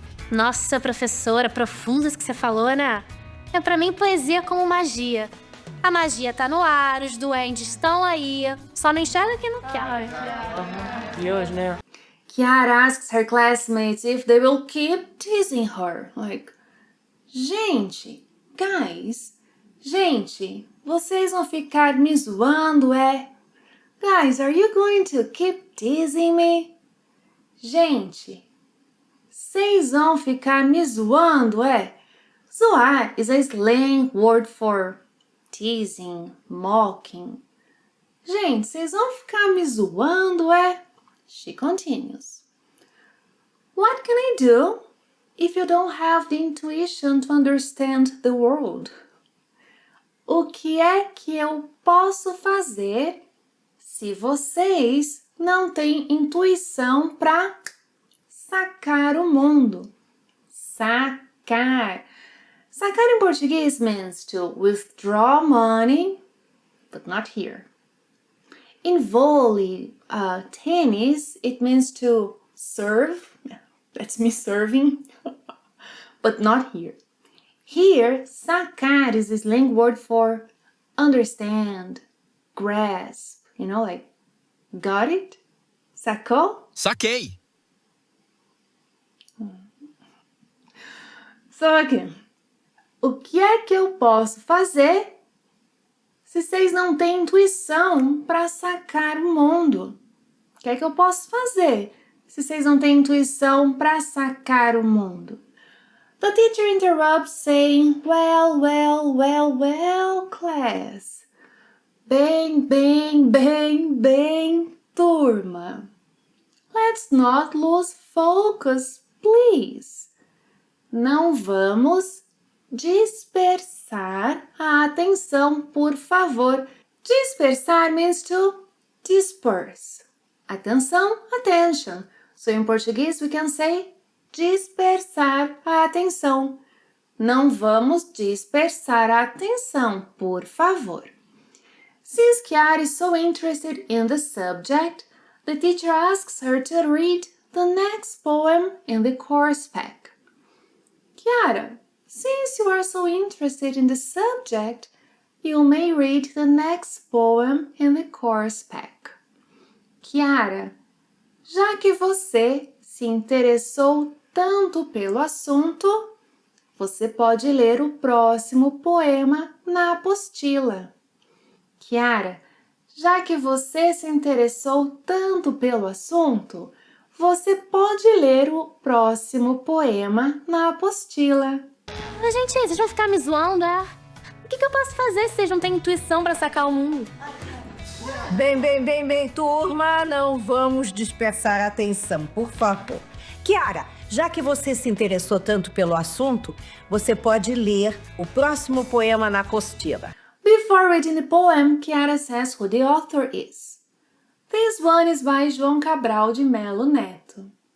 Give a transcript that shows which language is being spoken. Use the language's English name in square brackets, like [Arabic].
[Portuguese] Nossa, professora, profundas que você falou, né? Pra mim, poesia é como magia. A magia tá no ar, os duendes estão aí. Só não enxerga quem não quer. Deus, né? [English] Kiara asks her classmates if they will keep teasing her. [Portuguese] Like, gente, guys, gente, vocês vão ficar me zoando, é? [English] Guys, are you going to keep teasing me? [Portuguese] Gente, vocês vão ficar me zoando, é? [English] Zoar is a slang word for teasing, mocking. [Portuguese] Gente, vocês vão ficar me zoando, é? [English] She continues. What can I do if you don't have the intuition to understand the world? [Portuguese] O que é que eu posso fazer se vocês não têm intuição para sacar o mundo? Sacar. Sacar em português [English] means to withdraw money, but not here. In volley, tennis, it means to serve. That's me serving, but not here. Here, sacar is a slang word for understand, grasp, you know, like, got it? [Portuguese] Sacou? Saquei! [English] So again, [Portuguese] o que é que eu posso fazer se vocês não têm intuição para sacar o mundo? O que é que eu posso fazer se vocês não têm intuição para sacar o mundo? [English] The teacher interrupts saying, well, well, well, well, class. [Portuguese] Bem, bem, bem, bem, turma. [English] Let's not lose focus, please. [Portuguese] Não vamos dispersar a atenção, por favor. [English] Dispersar means to disperse. Atenção, attention. So in Portuguese we can say [Portuguese] dispersar a atenção. Não vamos dispersar a atenção, por favor. [English] Since Kiara is so interested in the subject, the teacher asks her to read the next poem in the course pack. Kiara, since you are so interested in the subject, you may read the next poem in the course pack. [Portuguese] Kiara, já que você se interessou tanto pelo assunto, você pode ler o próximo poema na apostila. Kiara, já que você se interessou tanto pelo assunto, você pode ler o próximo poema na apostila. Mas, gente, vocês vão ficar me zoando, é? O que eu posso fazer se vocês não têm intuição pra sacar o mundo? Bem, turma, não vamos dispersar a atenção, por favor. Kiara, já que você se interessou tanto pelo assunto, você pode ler o próximo poema na apostila. [English] Before reading the poem, Chiara says who the author is. This one is by João Cabral de Melo Neto.